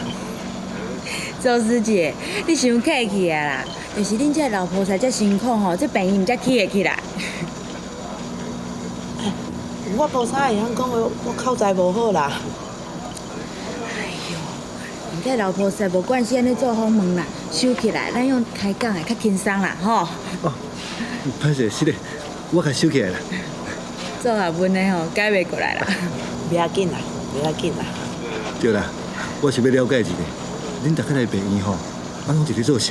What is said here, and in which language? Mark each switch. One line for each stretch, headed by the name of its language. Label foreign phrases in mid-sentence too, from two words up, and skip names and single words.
Min Nan Chinese: 周师姐，你伤客气啊啦，就是恁这老菩萨遮辛苦吼，这病院才起会起来。我无啥会晓讲话，我口才无好啦。恁这老菩萨无管是安尼做访问啦，收起来，咱用开讲的较轻松啦，吼。哦，歹势，是的，我甲收起来啦。做学问的吼，改袂过来啦。不要紧啦，不要紧啦。对啦，我是要了解一下，恁大家来病院吼，啊拢是咧做啥？